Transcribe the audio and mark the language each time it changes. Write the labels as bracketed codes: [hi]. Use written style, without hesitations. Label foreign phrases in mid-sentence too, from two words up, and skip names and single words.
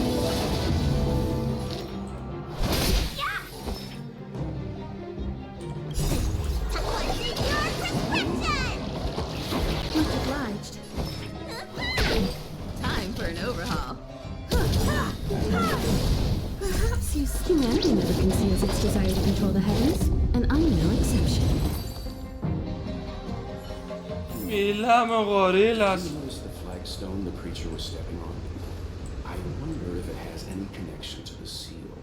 [en] Much obliged. Time for an overhaul. Perhaps humanity never conceals its desire to control the heavens, and I'm no exception. [el] Μιλάμε ο γορίλας. [en] Notice the flagstone the creature was stepping on. I wonder if it has any connection to the seal.